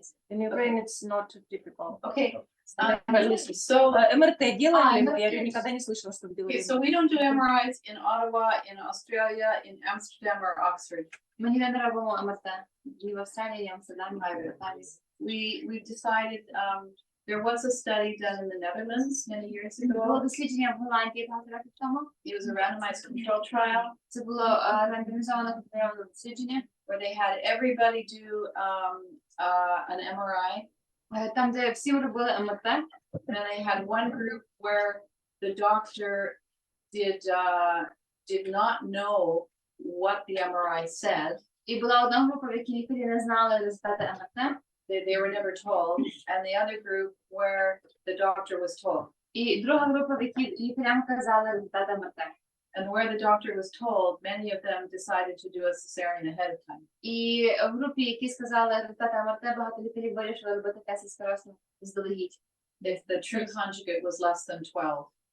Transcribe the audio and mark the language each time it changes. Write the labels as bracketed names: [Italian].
[English] In Ukraine it's not typical. Okay. [Russian] So МРТ делали, но я никогда не слышала, что делали. [English] Okay, so we don't do MRIs in Ottawa, in Australia, in Amsterdam or Oxford. [Ukrainian] Мені не робимо МРТ. Ні в Австралії, ні в Амстердамі, ні в Італії. [English] We decided there was a study done in the Netherlands many years [Ukrainian] Було [English] ago. [Ukrainian] дослідження в Голландії багато років тому. [English] It was a randomized control trial [Ukrainian] Це було рандомізоване контрольоване дослідження, [English] where they had everybody do an MRI. [Ukrainian] там, де всім робили МРТ. [English] And they had one group where the doctor did not know what the MRI said. [Ukrainian] І була одна група, в якій лікарі не знали результати МРТ. [English] They were never told. And the other group where the doctor was told. [Ukrainian] І друга група, в якій лікарям казали результати МРТ. [English] And where the doctor was told, many of them decided to do a cesarean ahead of time. [Ukrainian] І в групі, які сказали результати МРТ, багато лікарів вирішили робити кесарсько заздалегідь. [English] If the true conjugate was less than 12.